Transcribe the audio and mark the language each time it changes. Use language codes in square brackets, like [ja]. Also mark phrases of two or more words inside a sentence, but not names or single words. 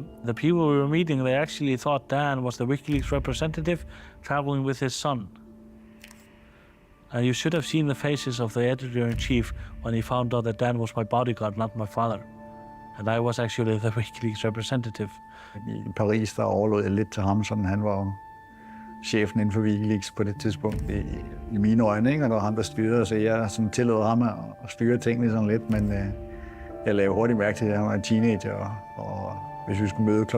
[en] The people we were meeting, they actually thought Dan was the WikiLeaks representative traveling with his son. And you should have seen the faces of the editor-in-chief when he found out that Dan was my bodyguard, not my father. And I was actually the WikiLeaks representative. [da] I Paris, der overlod jeg lidt til ham, sådan han var chefen inden for WikiLeaks på det tidspunkt i mine øjne, ikke? Og det var ham, der styrede, så jeg sådan tillod ham at styre tingene sådan lidt, men jeg lavede hurtigt mærke til, at han var en teenager, og hvis vi skulle møde kl.